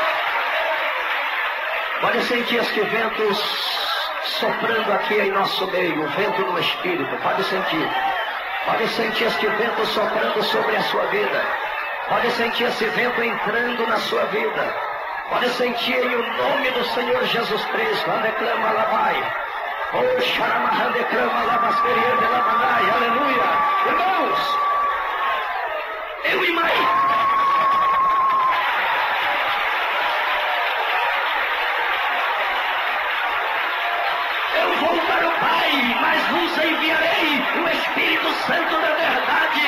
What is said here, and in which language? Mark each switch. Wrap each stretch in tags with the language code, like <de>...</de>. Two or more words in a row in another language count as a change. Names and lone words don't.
<pt>Pode sentir este vento soprando aqui em nosso meio, o vento do Espírito. Pode sentir. Pode sentir este vento soprando sobre a sua vida. Pode sentir esse vento entrando na sua vida. Pode sentir em o nome do Senhor Jesus Cristo. Andeclama labai. Oh, xaramahan declama labasteriande labanai. Aleluia. Irmãos, eu imagino. Mas vos enviarei o Espírito Santo da verdade.</pt>